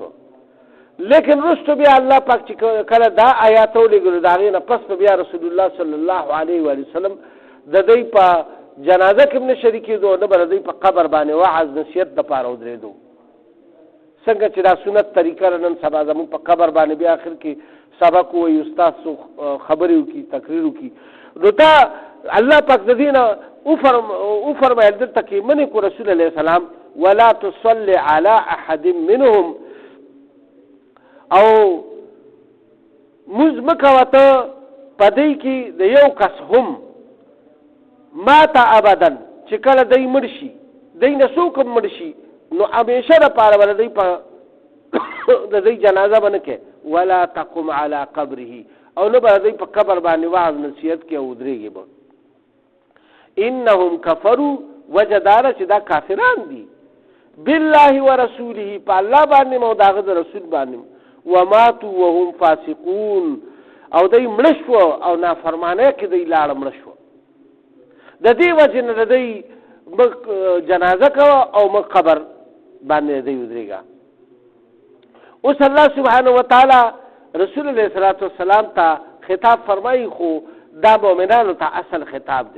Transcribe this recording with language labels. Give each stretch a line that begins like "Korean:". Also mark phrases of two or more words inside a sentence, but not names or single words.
Pashto: لیکن رستو بیا الله پاک چې کله دا آیات ولېږلو د هغې نه پس به بیا رسول الله
Arabic: صلی الله علیه وسلم
Pashto: د دوی په جنازه کې هم نه شریکېدو نه به د دوی په قبر باندې وعظ نصیحت دپاره ودرېدو څنګه چې دا سنت طریقه نن سبا زموږ په قبر باندې بیا آخر کې سبق ووایي استاد څو خبرې وکړي تقریر وکړي. نو دا الله پاک د دې نه وفرمایل دلته کې منې کو رسول
Arabic: علیه السلام ولا تصلي على احد منهم
Pashto: او موږ مه کوه ته په دوی کې د یو کس هم ماته ابدا چې کله دوی مړ شي دوی نه څوک هم مړ شي نو همیشه دپاره به د دوی په د دوی جنازه به نه کوې
Arabic: ولا تقم على قبره
Pashto: او نه به د دوی په قبر باندې وعظ نصیحت کې او ودرېږي به.
Arabic: انهم کفروا
Pashto: وجه داره چې دا کافران دي
Arabic: بالله ورسوله
Pashto: په الله باندې او د هغه د رسول باندې
Arabic: وماتوا وهم فاسقون
Pashto: او دوی مړه شوه او نافرمانۍ کې دوی لاړه مړه شوه. د دې وجې نه د دوی مه جنازه کوه او مه قبر باندې دوی ودرېږه. اوس الله
Arabic: سبحانه وتعالی
Pashto: رسول
Arabic: علیه الصلاة والسلام
Pashto: ته خطاب فرمایي خو دا مؤمنانو ته اصل خطاب دی.